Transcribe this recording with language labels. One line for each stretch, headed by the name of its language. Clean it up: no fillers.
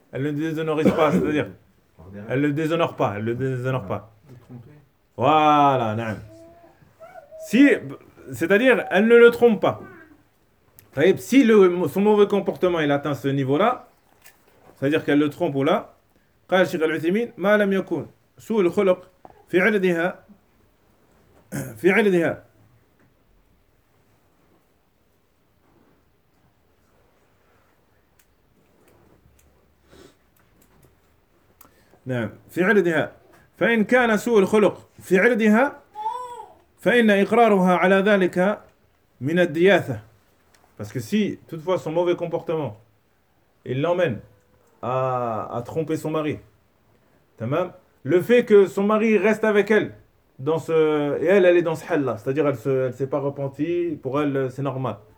French: Elle ne le déshonore pas, c'est-à-dire. Elle ne le déshonore pas. Elle ne le déshonore pas. Voilà, naam. Si, c'est-à-dire, elle ne le trompe pas. Si son mauvais comportement il atteint ce niveau-là, c'est-à-dire qu'elle le trompe ou là,
Arabic: قال الشيخ العثيمين ما لم يكن سوء الخلق في عرضها نعم في عرضها فإن كان سوء الخلق في عرضها فإن إقرارها على ذلك من الدياثة.
French: Parce que si, toutefois, son mauvais comportement, il l'emmène à tromper son mari, le fait que son mari reste avec elle, et elle est dans ce hal-là, c'est-à-dire elle s'est pas repentie, pour elle, c'est normal.